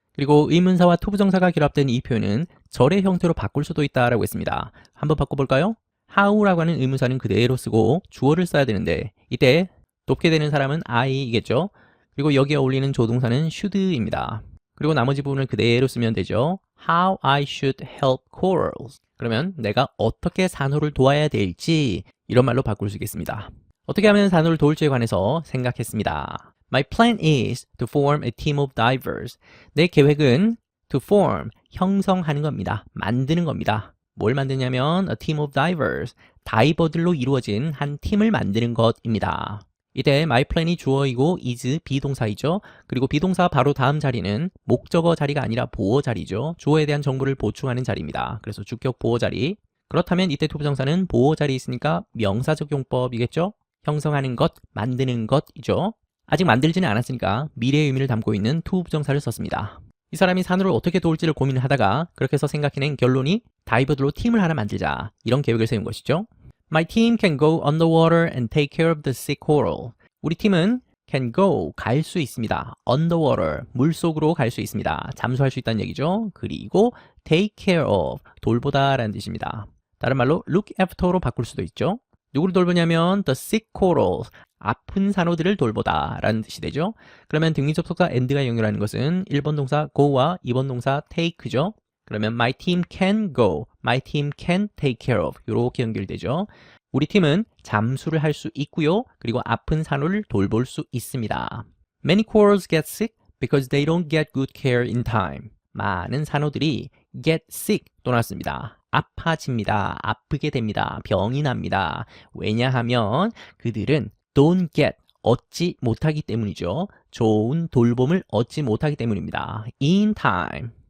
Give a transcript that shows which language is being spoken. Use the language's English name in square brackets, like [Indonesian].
[Korean] 그리고 의문사와 투부정사가 결합된 이 표현은 절의 형태로 바꿀 수도 있다라고 했습니다. 한번 바꿔볼까요? how라고 하는 의문사는 그대로 쓰고 주어를 써야 되는데 이때 돕게 되는 사람은 I이겠죠. 그리고 여기에 어울리는 조동사는 should입니다. 그리고 나머지 부분을 그대로 쓰면 되죠. [English] How I should help corals. [Korean] 그러면 내가 어떻게 산호를 도와야 될지 이런 말로 바꿀 수 있겠습니다. 어떻게 하면 산호를 도울지에 관해서 생각했습니다. [English] My plan is to form a team of divers. [Korean] 내 계획은 [English] to form, [Korean] 형성하는 겁니다. 만드는 겁니다. 뭘 만드냐면 [English] a team of divers, [Korean] 다이버들로 이루어진 한 팀을 만드는 것입니다. 이때 [English] my plan [Korean] 이 주어이고 is 비동사이죠. 그리고 비동사 바로 다음 자리는 목적어 자리가 아니라 보어 자리죠. 주어에 대한 정보를 보충하는 자리입니다. 그래서 주격 보어 자리. 그렇다면 이때 투부정사는 보어 자리에 있으니까 명사적 용법이겠죠. 형성하는 것, 만드는 것이죠. 아직 만들지는 않았으니까 미래의 의미를 담고 있는 투부정사를 썼습니다. 이 사람이 산호를 어떻게 도울지를 고민을 하다가 그렇게 해서 생각해낸 결론이 다이버들로 팀을 하나 만들자. 이런 계획을 세운 것이죠. [English] My team can go underwater and take care of the sick coral. [Korean] 우리 팀은 [English] can go, [Korean] 갈 수 있습니다. underwater, 물속으로 갈 수 있습니다. 잠수할 수 있다는 얘기죠. 그리고 [English] take care of, [Korean] 돌보다 라는 뜻입니다. 다른 말로 [English] look after [Korean] 로 바꿀 수도 있죠. 누구를 돌보냐면 [English] the sick corals, [Korean] 아픈 산호들을 돌보다 라는 뜻이 되죠. 그러면 등위접속사 and가 연결하는 것은 1번 동사 go와 2번 동사 take죠. 그러면 [English] my team can go, my team can take care of [Korean] 이렇게 연결되죠. 우리 팀은 잠수를 할 수 있고요. 그리고 아픈 산호를 돌볼 수 있습니다. [English] Many corals get sick because they don't get good care in time. [Korean] 많은 산호들이 [English] get sick [Korean] 또 나왔습니다. 아파집니다. 아프게 됩니다. 병이 납니다. 왜냐하면 그들은 [English] don't get, [Korean] 얻지 못하기 때문이죠. 좋은 돌봄을 얻지 못하기 때문입니다. [English] in time.